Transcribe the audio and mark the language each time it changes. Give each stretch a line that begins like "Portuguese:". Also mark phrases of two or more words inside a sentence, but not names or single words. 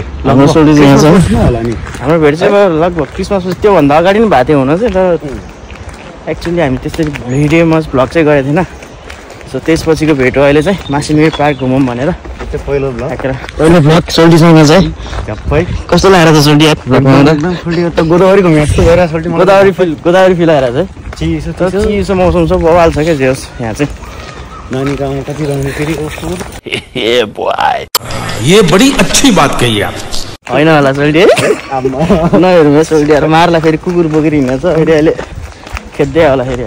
Nepali: हाम्रो सोल्टी चाहिँ यहाँ छ हाम्रो भेट चाहिँ अब लगभग क्रिसमस त्योभन्दा अगाडि पनि भएको थियो हुन चाहिँ तर एक्चुअली हामी त्यसरी भिडियोमा भ्लग चाहिँ गरेको थिएन सो त्यसपछिको भेट हो अहिले चाहिँ मास्किमिड पार्क घुमौँ भनेर पहिलो ब्लग सोल्टीसँग चाहिँ कस्तो लागेर छ सोल्टी यार ब्लगमा आउँदा गोदावरी घुमे जस्तो भइरहेको गोदावरी फिल आएर चाहिँ चिसो मौसम सब बवाल छ क्या जेस यहाँ चाहिँ नानी गाउँमा कति रहने फेरि
Hindi: ये बड़ी अच्छी बात कही आप
Nepali: होइन होला सोल्टी है नहेरौँ सोल्टीहरू मार्ला फेरि कुकुर बोकेर हिँड्छ फेरि अहिले खेद्दै होला फेरि